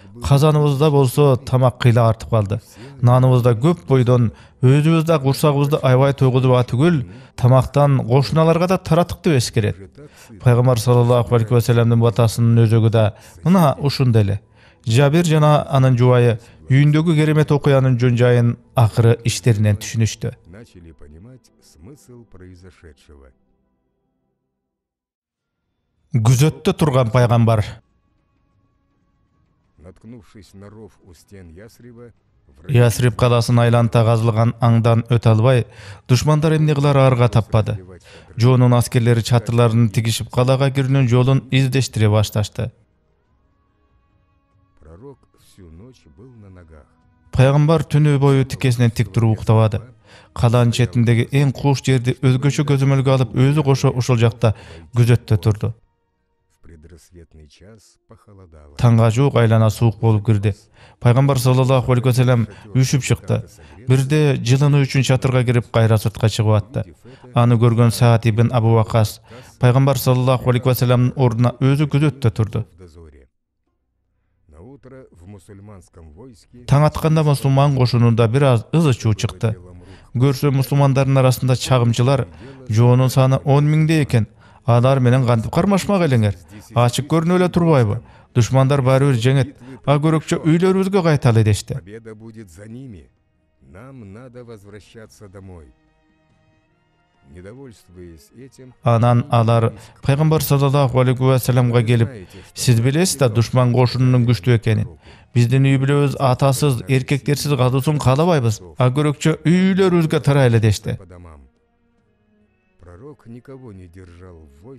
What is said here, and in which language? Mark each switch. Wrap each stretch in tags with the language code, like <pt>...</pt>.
<ky>Казаныбызда болсо тамак кыйла артып калды. Наныбызда көп бойдон өзүбүздө курсагыбызды аябай тойгузуп түгүл, тамактан кошуналарга да таратык деп эскерет. Пайгамбар саллаллаху алейхи вассаламдын батасынын өзөгү да мына ушундай эле. Жабир жана анын жубайы үйүндөгү керемет окуянын жөн жайын акыры иштеринен түшүнүштү.</ky> <ru>начали понимать смысл произошедшего.</ru> <ky>Күзөттө турган пайгамбар.</ky> <ru>Наткнувшись на ров у стен Ясриба,</ru> <ky>Ясриб каласын айланта казылган аңдан өтө албай, душмандар эмне кылар арга таппады. Жоонун аскерлери чатырларын тигишип калага кирүүнүн жолун издештире башташты.</ky> <ru>пророк всю ночь был на ногах.</ru> <ky>Пайгамбар түнү бою тикесинен тик туруп уктабады. Калаанын четиндеги эң кууш жерди өзгөчө көзөмөлгө алып, өзү кошо ушул жакта күзөттө турду.</ky> <ru>В предрассветный час похолодало.</ru> <ky>Таңга жуук айлана суук болуп кирди. Пайгамбар саллаллаху алейхи вассалам үшүп чыкты. Бирде жылынуу үчүн чатырга кирип кайра сыртка чыгып атты. Аны көргөн Саад ибн Абу Вакас пайгамбар саллаллаху алейхи вассаламдын ордуна өзү күзөттө турду.</ky> <ru>В дозоре. На утро в мусульманском войске</ru> <ky>Таң атканда мусулман кошунунда бир аз ызы-чуу чыкты. Көрсө мусулмандардын арасында чагымчылар жоонун саны 10 миңдей экен. Алар менен кантип кармашмак элеңер? Ачык көрүнүп эле турбайбы? Душмандар баары бир жеңет. Көрөкчө үйлөрүбүзгө кайталы дешти.</ky> <ru>победа будет за ними. Нам надо возвращаться домой. Недовольствуясь этим,</ru> <ky>Анан алар пайгамбар саллаллаху алейхи вассаламга келип: "Сиз билесиз да душман кошунунун күчтүү экенин. Биздин үй бүлөбүз атасыз, эркектерсиз калуусун каалабайбыз. Көрөкчө үйлөрүбүзгө тарайлы" дешти.</ky> <ru>по домам. Пророк никого не держал в войске.</ru>